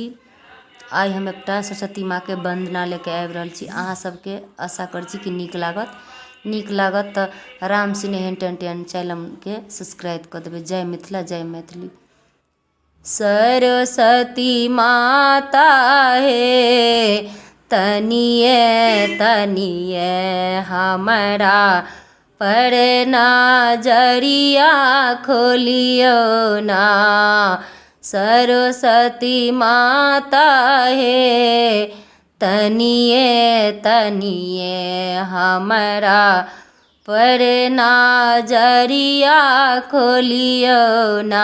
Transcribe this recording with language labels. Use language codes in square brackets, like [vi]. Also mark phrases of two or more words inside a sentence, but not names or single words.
[mai] आइ हम एकटा सरस्वती माँ के वंदना लेके आबि रहल छी। अहाँ सबके आशा करै छी कि नीक लागत तऽ राम सिने एंटरटेन चैनल के सब्सक्राइब कर देबै। जय मिथिला जय मैथिली। सरस्वती माता हे तनिए तनिए हमरा पर नजरिया खोलियो ना। सरस्वती माता हे तनिए तनिए हमरा पर नजरिया खोलियो ना।